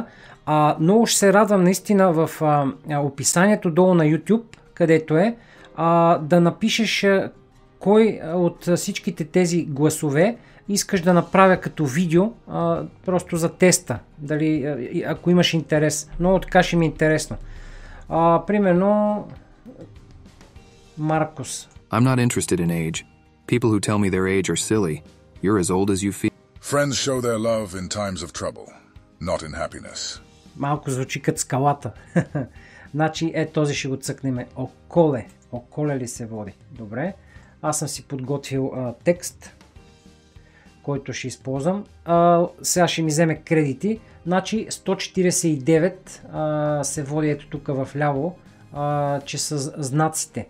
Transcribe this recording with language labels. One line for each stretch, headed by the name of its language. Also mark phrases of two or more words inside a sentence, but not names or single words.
Bulgarian: Много ще се радвам наистина в описанието долу на YouTube, където е, да напишеш кой от всичките тези гласове искаш да направя като видео, просто за теста, дали, ако имаш интерес. Много така ще ми е интересно. Примерно Маркос.
English: I'm not interested in age. People who tell me their age are silly. You're as old as you feel. Friends show their love in times of trouble, not in happiness.
Bulgarian: Малко звучи като скалата. Значи, този ще го цъкнем. Околе ли се води? Добре. Аз съм си подготвил текст, който ще използвам. Сега ще ми вземе кредити. Значи 149 се води ето тук в ляво, че са знаците.